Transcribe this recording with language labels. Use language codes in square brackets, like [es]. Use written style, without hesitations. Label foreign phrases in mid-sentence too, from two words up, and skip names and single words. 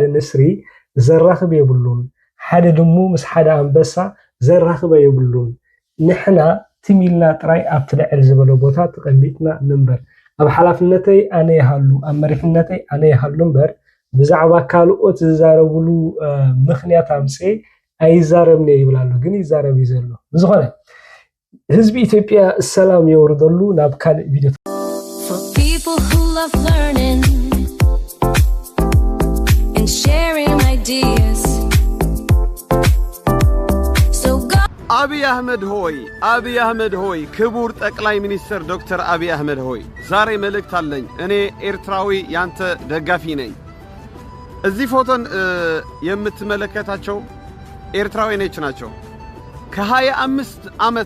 [ti] ንስሪ ዘራኽብ የብሉን ሓደ ድሙ ምስ ሓደ አንበሳ ዘራኽብ የብሉን ንሕና ትሚልና ጥራይ ኣብ ትልዕል ዝበለ ቦታ ተቀሚጥና ንንበር ኣብ ሓላፍነተይ ኣነ ይሃሉ ኣብ መሪሕነተይ ኣነ ይሃሉ እምበር ብዛዕባ ካልኦት ዝዛረብሉ ምክንያት ኣምፄ ኣይዛረብኒ ይብላሉ ግን ይዛረብ ይዘሎ ብዝኾነ ህዝቢ ኢትዮጵያ ሰላም የወርደሉ ናብ ካልእ ቪድዮ [en] For people who love learning and sharing ideas. So go [am] አብይ አህመድ ሆይ ክቡር ጠቅላይ ሚኒስትር ዶክተር አብይ አህመድ ሆይ ዛሬ መልእክት አለኝ እኔ ኤርትራዊ ያንተ ደጋፊ ነኝ እዚህ ፎቶን የምትመለከታቸው ኤርትራዊ ናቸው ከ25 ዓመት